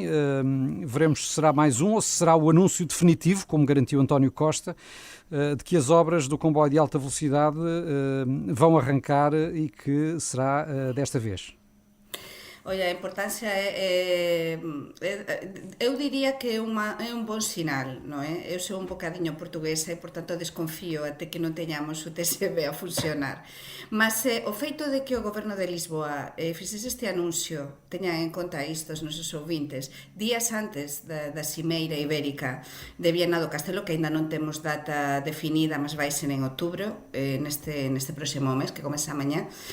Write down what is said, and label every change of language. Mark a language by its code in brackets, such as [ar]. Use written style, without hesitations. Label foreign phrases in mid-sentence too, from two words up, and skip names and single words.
[pt] Veremos se será mais um ou se será o anúncio definitivo, como garantiu António Costa, de que as obras do comboio de alta velocidade vão arrancar e que será desta vez. Olha, a importância eu diria que é um bom sinal, não é? Eu sou um bocadinho portuguesa e, portanto, desconfio até que não tenhamos o TGV a funcionar. [gl] Mas o feito de que o Goberno de Lisboa fizesse este anuncio, tenha en conta isto os nosos ouvintes, días antes da Cimeira Ibérica de Viana do Castelo, que ainda non temos data definida, mas vai ser en outubro, neste próximo mes, que comeza mañá,